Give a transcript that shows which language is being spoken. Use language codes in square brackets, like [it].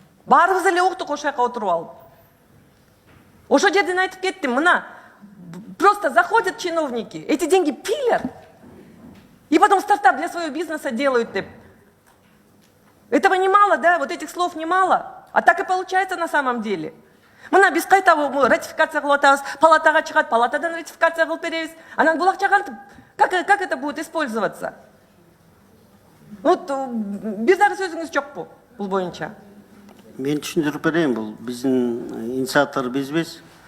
[ky] Баарыбыз эле уктук ошол жака отуруп алып. Ошол жерден айтып кеттим, мына [ru] просто заходят чиновники, эти деньги пилят, и потом стартап для своего бизнеса делают. Этого немало, да, вот этих слов немало. А так и получается на самом деле. [ky] Мына биз кайта ратификация кылып атабыз, палатага чыгат, палатадан ратификация кылып беребиз. Анан бул акча кантип, [ru] как это будет использоваться? [ky] Вот бир дагы сөзүңүз жокпу бул боюнча? Мен түшүндүрүп берейин, бул биздин инициатор бизбиз.